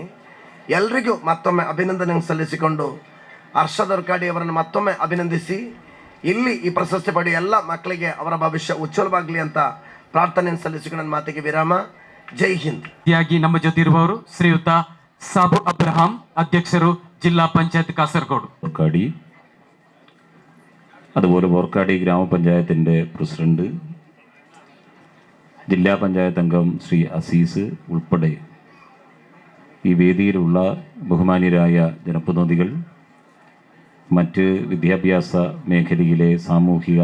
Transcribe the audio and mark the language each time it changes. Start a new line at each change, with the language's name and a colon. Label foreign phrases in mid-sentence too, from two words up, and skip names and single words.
Kannada: ಎಲ್ರಿಗೂ ಮತ್ತೊಮ್ಮೆ ಅಭಿನಂದನೆ ಸಲ್ಲಿಸಿಕೊಂಡು ಹರ್ಷದ್ ಹೊರ್ಕಾಡಿ ಅವರನ್ನು ಮತ್ತೊಮ್ಮೆ ಅಭಿನಂದಿಸಿ, ಇಲ್ಲಿ ಈ ಪ್ರಶಸ್ತಿ ಪಡೆಯುವ ಎಲ್ಲ ಮಕ್ಕಳಿಗೆ ಅವರ ಭವಿಷ್ಯ ಉಜ್ವಲವಾಗಲಿ ಅಂತ ಪ್ರಾರ್ಥನೆಯನ್ನು ಸಲ್ಲಿಸಿಕೊಂಡು ನನ್ನ ಮಾತಿಗೆ ವಿರಾಮ. ಜೈ ಹಿಂದ್. ನಮ್ಮ ಜೊತೆ ഇರುവವರು ಶ್ರೀಯುತ ಸಾಬು ಅಬ್ರಹಾಂ,
Malayalam: അധ്യക്ഷರು ജില്ലാ പഞ്ചായത്ത് കാസർഗോഡ്. ಹೊರ್ಕಾಡಿ, അതുപോലെ ಹೊರ್ಕಾಡಿ ഗ്രാമപഞ്ചായത്തിൻ്റെ പ്രസിഡന്റ്, ജില്ലാ പഞ്ചായത്ത് അംഗം ശ്രീ അസീസ് ഉൾപ്പെടെ ഈ വേദിയിലുള്ള ബഹുമാന്യരായ ജനപ്രതിനിധികൾ, മറ്റ് വിദ്യാഭ്യാസ മേഖലയിലെ സാമൂഹിക